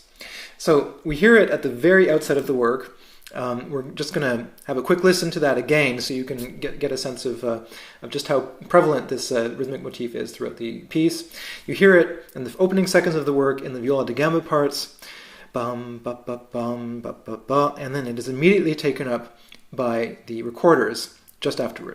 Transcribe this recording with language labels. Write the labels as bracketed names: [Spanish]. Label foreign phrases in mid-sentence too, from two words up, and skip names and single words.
[English] So we hear it at the very outset of the work. We're just going to have a quick listen to that again so you can get a sense of just how prevalent this rhythmic motif is throughout the piece. You hear it in the opening seconds of the work in the viola da gamba parts, bum, ba, ba, bum, ba, ba, ba, and then it is immediately taken up by the recorders just afterwards.